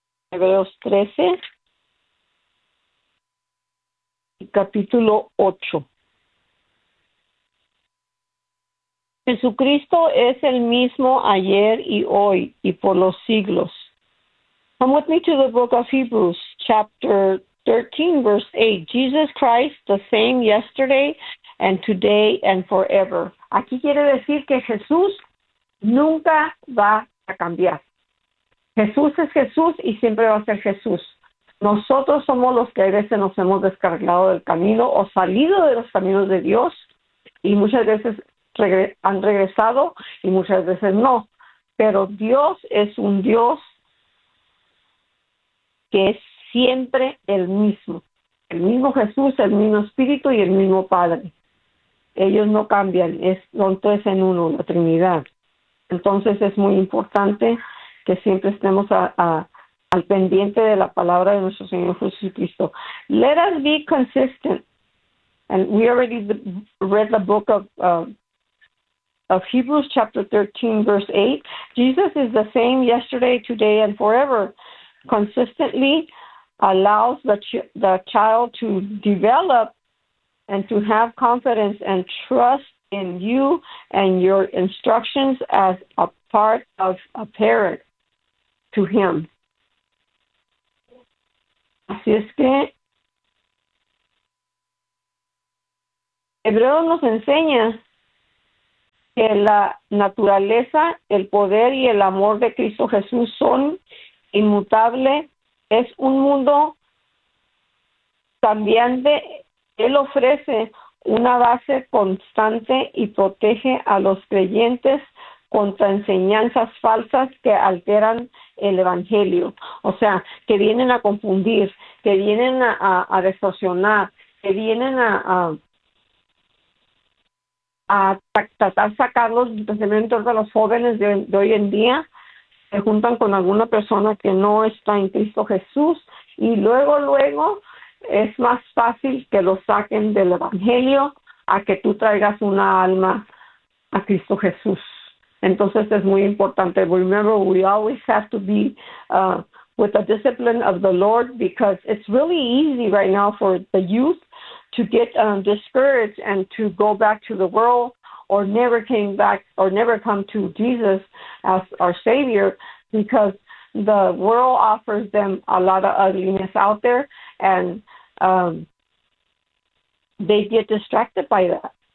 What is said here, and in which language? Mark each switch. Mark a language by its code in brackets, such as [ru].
[es] Hebreos 13, capítulo 8. Jesucristo es el mismo ayer y hoy y por los siglos. [en] Come with me to the book of Hebrews, chapter 13, verse 8. Jesus Christ, the same yesterday and today and forever. [es] Aquí quiere decir que Jesús nunca va a cambiar. Jesús es Jesús y siempre va a ser Jesús. Nosotros somos los que a veces nos hemos descarrilado del camino o salido de los caminos de Dios y muchas veces han regresado y muchas veces no. Pero Dios es un Dios que es siempre el mismo. El mismo Jesús, el mismo Espíritu y el mismo Padre. Ellos no cambian, son tres en uno, la Trinidad. Entonces es muy importante que siempre estemos al pendiente de la palabra de nuestro Señor Jesucristo. [en] Let us be consistent. And we already read the book of Hebrews chapter 13, verse 8. Jesus is the same yesterday, today, and forever. Consistently allows the child to develop and to have confidence and trust in you and your instructions as a part of a parent to him. [es] Así es que Hebreo nos enseña que la naturaleza, el poder y el amor de Cristo Jesús son inmutable. Es un mundo cambiante. Él ofrece una base constante y protege a los creyentes contra enseñanzas falsas que alteran el evangelio. O sea, que vienen a confundir, que vienen a distorsionar, que vienen a tratar de sacar los pensamientos de los jóvenes de hoy en día. Se juntan con alguna persona que no está en Cristo Jesús y luego es más fácil que lo saquen del evangelio a que tú traigas una alma a Cristo Jesús. Entonces es muy importante. [en] Remember, we always have to be with the discipline of the Lord, because it's really easy right now for the youth to get discouraged and to go back to the world or never came back or never come to Jesus as our Savior, because the world offers them a lot of ugliness out there and they get distracted by that.